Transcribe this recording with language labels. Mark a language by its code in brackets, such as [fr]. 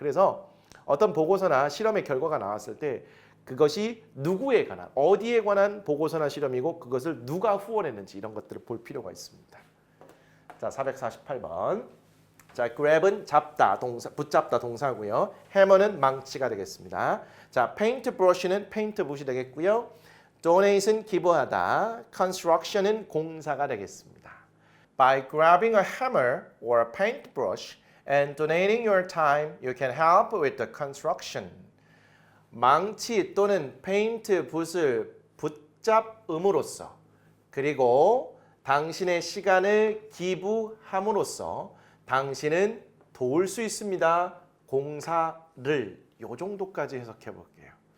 [ko] 그래서 어떤 보고서나 실험의 결과가 나왔을 때 그것이 누구에 관한, 어디에 관한 보고서나 실험이고 그것을 누가 후원했는지 이런 것들을 볼 필요가 있습니다. 자, 448번. 자, grab은 잡다, 동사, 붙잡다 동사고요. hammer는 망치가 되겠습니다. 자, paint brush는 paint 붓이 되겠고요. donate은 기부하다, construction은 공사가 되겠습니다. [en] By grabbing a hammer or a paintbrush and donating your time, you can help with the construction. [ko] 망치 또는 페인트 붓을 붙잡음으로써 그리고 당신의 시간을 기부함으로써 당신은 도울 수 있습니다. 공사를 요 정도까지 해석해 볼게요.